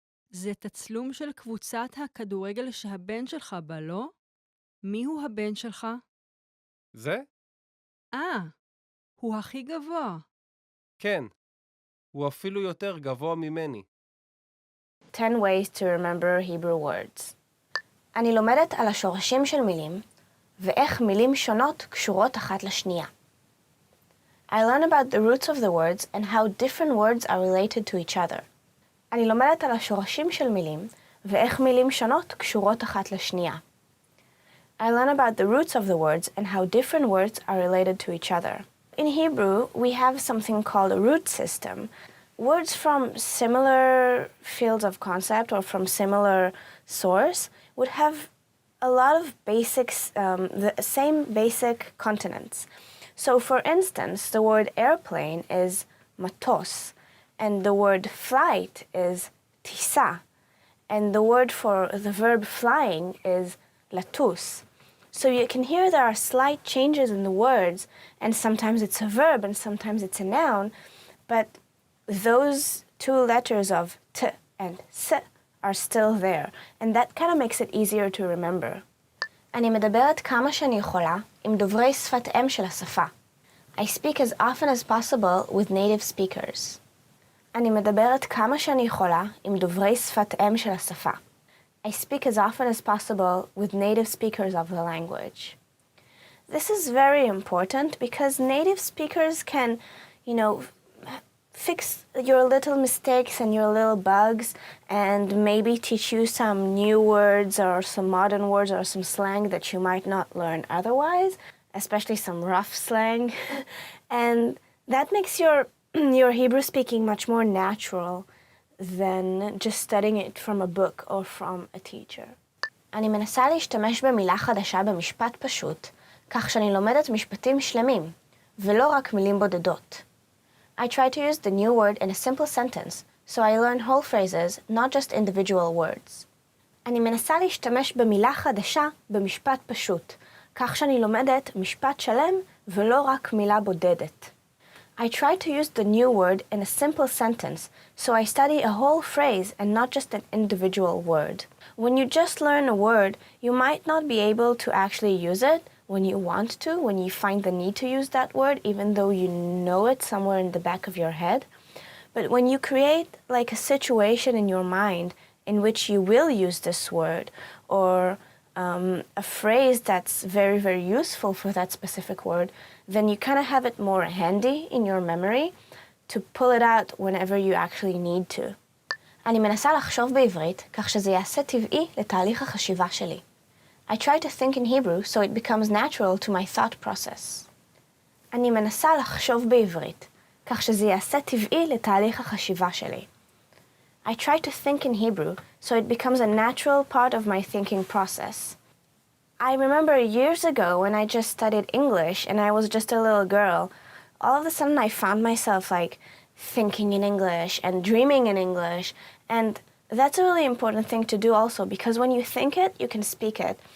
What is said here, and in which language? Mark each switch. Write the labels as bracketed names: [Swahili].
[Hebrew] זה תצלום של קבוצת הכדורגל שהבן שלך בא לו? מיהו הבן שלך? זה? הוא הכי גבוה. כן. הוא אפילו יותר גבוה ממני. [English] 10 ways to remember Hebrew words. [Hebrew] אני לומדת על השורשים של מילים, ואיך מילים שונות קשורות אחת לשנייה. [English] I learn about the roots of the words and how different words are related to each other. [Hebrew] אני לומדת על השורשים של מילים, ואיך מילים שונות קשורות אחת לשנייה. [English] I learn about the roots of the words and how different words are related to each other. In Hebrew, we have something called a root system. Words from similar fields of concept or from similar source would have a lot of basics, the same basic consonants. So for instance, the word airplane is matos, and the word flight is tisa, and the word for the verb flying is latus. So you can hear there are slight changes in the words, and sometimes it's a verb and sometimes it's a noun, but those two letters of t and s are still there, and that kind of makes it easier to remember. [Hebrew] אני מדברת כמה שאני יכולה עם דוברי שפת אם של השפה. [English] I speak as often as possible with native speakers. [Hebrew] אני מדברת כמה שאני יכולה עם דוברי שפת אם של השפה. [English] I speak as often as possible with native speakers of the language. This is very important because native speakers can, fix your little mistakes and your little bugs and maybe teach you some new words or some modern words or some slang that you might not learn otherwise, especially some rough slang. And that makes your Hebrew speaking much more natural than just studying it from a book or from a teacher. [Hebrew] אני מנסה להשתמש במילה חדשה במשפט פשוט, כך שאני לומדת משפטים שלמים, ולא רק מילים בודדות. [English] I try to use the new word in a simple sentence, so I learn whole phrases, not just individual words. [Hebrew] אני מנסה להשתמש במילה חדשה במשפט פשוט, כך שאני לומדת משפט שלם ולא רק מילה בודדת. [English] I try to use the new word in a simple sentence, so I study a whole phrase and not just an individual word. When you just learn a word, you might not be able to actually use it when you want to, when you find the need to use that word, even though you know it somewhere in the back of your head. But when you create like a situation in your mind in which you will use this word, or a phrase that's very, very useful for that specific word, then you kind of have it more handy in your memory to pull it out whenever you actually need to. [Hebrew] אני מנסה לחשוב בעברית, כך שזה יעשה טבעי לתהליך החשיבה שלי. [English] I try to think in Hebrew so it becomes natural to my thought process. [Hebrew] אני מנסה לחשוב בעברית, כך שזה יעשה טבעי לתהליך החשיבה שלי. [English] I try to think in Hebrew so it becomes a natural part of my thinking process. I remember years ago when I just studied English and I was just a little girl, all of a sudden I found myself like thinking in English and dreaming in English, and that's a really important thing to do also, because when you think it, you can speak it.